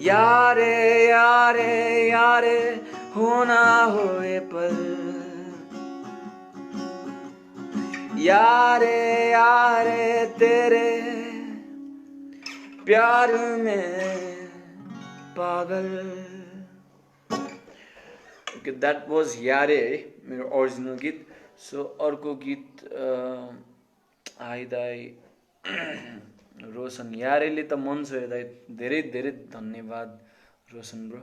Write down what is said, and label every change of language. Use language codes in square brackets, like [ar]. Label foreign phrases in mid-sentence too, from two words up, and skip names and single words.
[hi] यारे यारे यारे होना हो ये पल, यारे यारे तेरे प्यार में पागल। [en] OK that was [ne] यारे है मेरो ओरिजिनल गीत। सो अर्को गीत आइदाई रोशन यारेले त मन छोयो दाइ, धेरै धेरै धन्यवाद रोशन ब्रो।